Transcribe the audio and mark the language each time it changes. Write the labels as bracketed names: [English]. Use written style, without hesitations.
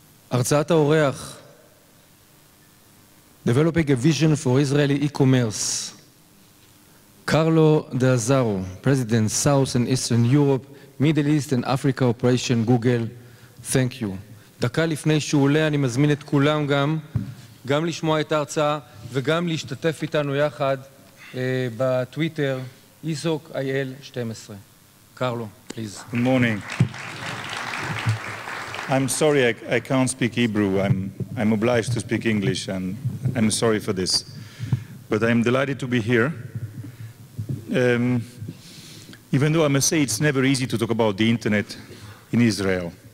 [Hebrew] הרצאת האורח, [English] Developing a Vision for Israeli E-Commerce. Carlo D'Asaro, President, South and Eastern Europe, Middle East and Africa Operation, Google. Thank you. [Hebrew] דקה לפני שהוא עולה, אני מזמין את כולם גם לשמוע את ההרצאה וגם להשתתף איתנו יחד בטוויטר, ISOC-IL 12. [English] Carlo, please. Good morning. I'm sorry I can't speak Hebrew. I'm obliged to speak English, and I'm sorry for this. But I'm delighted to be here. Even though I must say it's never easy to talk about the internet in Israel.